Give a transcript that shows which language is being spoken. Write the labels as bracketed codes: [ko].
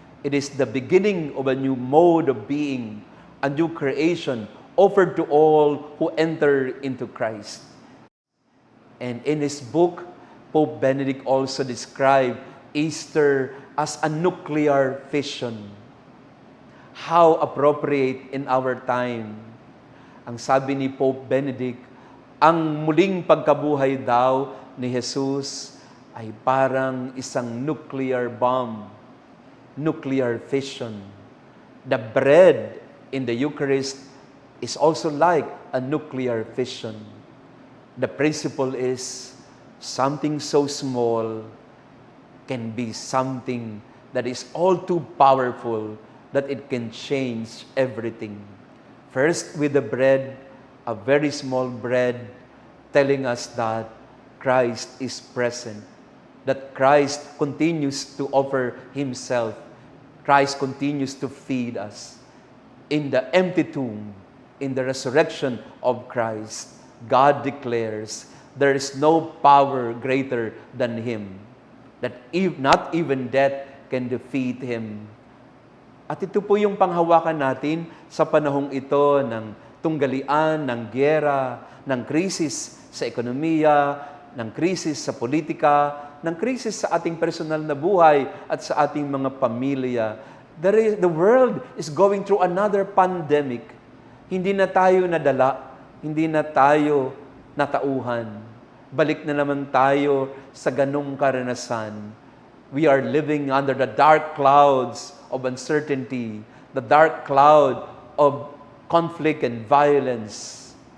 [en] It is the beginning of a new mode of being, a new creation offered to all who enter into Christ. And in his book, Pope Benedict also described Easter as a nuclear fission. How appropriate in our time. [tl] Ang sabi ni Pope Benedict, ang muling pagkabuhay daw ni Jesus ay parang isang nuclear bomb, nuclear fission. [en] The bread in the Eucharist is also like a nuclear fission. The principle is something so small can be something that is all too powerful that it can change everything. First, with the bread, a very small bread, telling us that Christ is present, that Christ continues to offer Himself. Christ continues to feed us. In the empty tomb, in the resurrection of Christ, God declares there is no power greater than Him, that not even death can defeat Him. [tl] At ito po yung panghawakan natin sa panahong ito ng tunggalian, ng gyera, ng krisis sa ekonomiya, ng krisis sa politika, ng krisis sa ating personal na buhay at sa ating mga pamilya. [en] The world is going through another pandemic. [tl] Hindi na tayo nadala, hindi na tayo natauhan. Balik na naman tayo sa ganung karanasan. [en] We are living under the dark clouds of uncertainty, the dark cloud of conflict and violence.